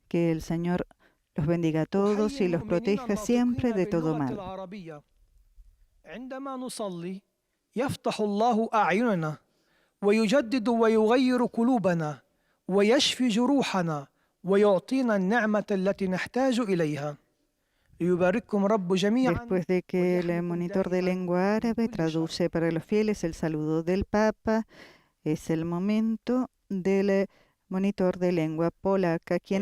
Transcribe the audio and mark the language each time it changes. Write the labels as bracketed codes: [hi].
[es] Que el Señor los bendiga a todos y los proteja siempre de todo mal. [ar] عندما نصلي يفتح الله أعيننا ويجدد ويغير قلوبنا ويشفي جروحنا ويعطينا النعمة التي نحتاج إليها. ليبارككم رب جميعا. [es] Después de que el monitor de lengua árabe traduce para los fieles el saludo del Papa, es el momento del monitor de lengua polaca, quien